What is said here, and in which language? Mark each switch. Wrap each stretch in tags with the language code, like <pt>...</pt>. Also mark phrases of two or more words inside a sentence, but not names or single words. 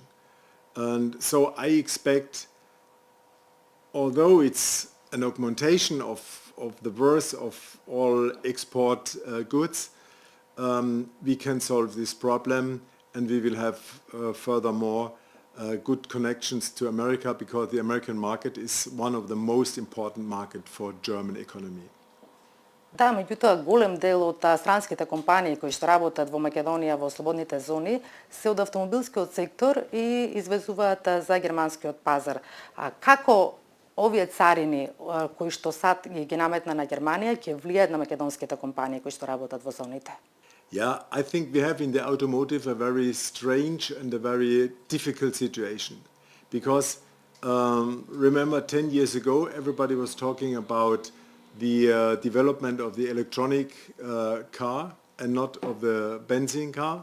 <en>And so I expect, although it's an augmentation of the worth of all export goods, we can solve this problem, and we will have furthermore good connections to America, because the American market is one of the most important market for German economy.</en> <mk>Да, меѓутоа голем дел од странските компании кои што работат во Македонија во слободните зони се од автомобилскиот сектор и извезуваат за германскиот пазар. Како овие царини кои што сад ги наметна на Германија ќе влијаат на македонските компании кои што работат во зоните?</mk> <en>Yeah, I think we have in the automotive a very strange and a very difficult situation, because remember 10 years ago everybody was talking about the development of the electronic car and not of the benzene car.</en>